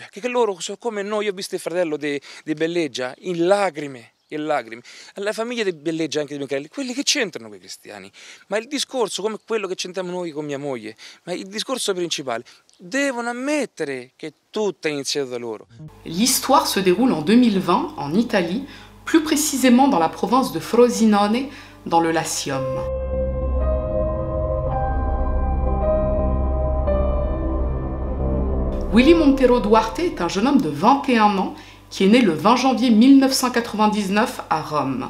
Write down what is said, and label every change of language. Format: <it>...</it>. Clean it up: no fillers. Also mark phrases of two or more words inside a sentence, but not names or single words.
<it>Che loro sono come noi. Io ho visto il fratello di Belleggia in lacrime. La famiglia di Belleggia e anche di Pincarelli, quelli che c'entrano quei cristiani. Ma il discorso, come quello che c'entriamo noi con mia moglie, ma il discorso principale, devono ammettere che tutto è iniziato da loro.</it> <fr>L'histoire se déroule en 2020 en Italie, plus précisément dans la province de Frosinone, dans le Latium. Willy Montero Duarte est un jeune homme de 21 ans qui est né le 20 janvier 1999 à Rome.</fr>